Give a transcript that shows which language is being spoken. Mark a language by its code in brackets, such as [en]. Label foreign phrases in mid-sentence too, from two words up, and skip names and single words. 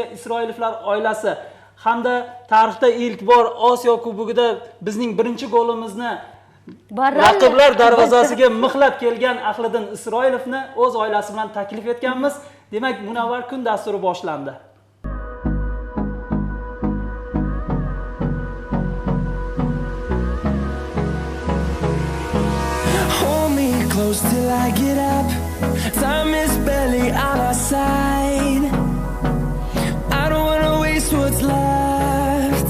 [uz] Isroilovlar oilasi hamda tarixda ilk bor Osiyo Kubogida bizning birinchi golimizni raqiblar darvozasiga mixlab kelgan Ahliddin Isroilovni o'z oilasi bilan taklif etganmiz. Demak, Munavvar kun dasturi boshlandi. [en] Hold me close till I get up. Time is barely on our side. I don't wanna waste what's left.